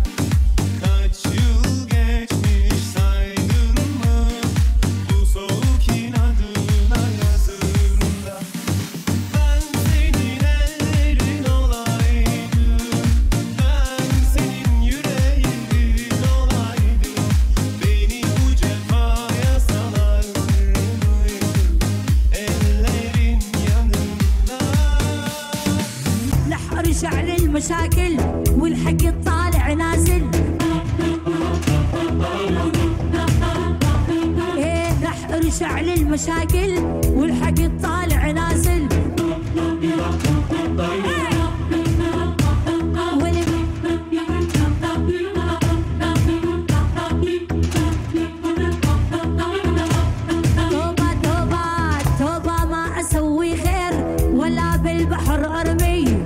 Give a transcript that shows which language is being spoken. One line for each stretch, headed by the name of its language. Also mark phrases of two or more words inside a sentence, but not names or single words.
Turkish: kaç yıl geçmiş saydın mı bu soğuk inadına yazında ben senin ellerin olaydım ben senin yüreğin olaydım beni bu cefaya salar mıydın ellerin yanında.
Arabic: رح ارجع للمشاكل والحق الطالع نازل ايه رح ارجع للمشاكل والحق الطالع نازل توبة توبة توبة ما اسوي خير ولا بالبحر ارمي